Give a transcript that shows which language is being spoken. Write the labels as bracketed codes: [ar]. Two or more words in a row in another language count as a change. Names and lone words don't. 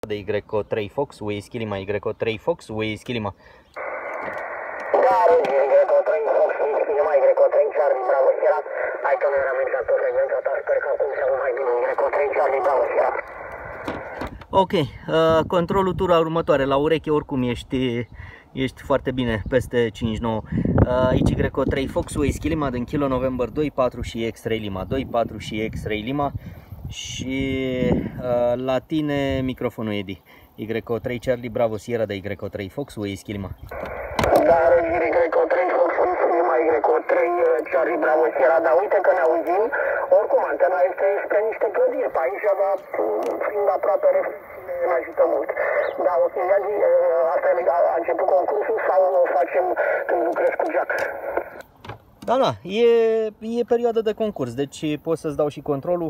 [ro] de Y3 Fox, Whisky Lima, Y3 Fox, Whisky Lima. Da, Y3 Fox, Whisky Lima, Y3 Charlie, Bravo, Sierra. Hai că nu era mers la tot frecvența ta, sper că acum se aude mai bine. Y3 Charlie, Bravo, Sierra. Ok, controlul tura următoare, la ureche oricum ești foarte bine, peste 5-9. Y3 Fox, Whisky Lima, din Kilo November 2-4 și X-Ray Lima, 2-4 și X-Ray Lima. Și la tine microfonul, Edi. Y3 Charlie, Bravo Sierra de Y3 Fox, Whisky Lima. Dar Y3 Fox, Whisky Lima, Y3 Charlie, Bravo Sierra, dar uite că ne auzim. Oricum, antena este spre niște clădiri pe aici, dar fiind aproape ne ajută mult. Da, ok, Adi, asta a început concursul sau o facem când lucrezi cu Jack? Da, e perioada de concurs, deci pot să-ți dau și controlul.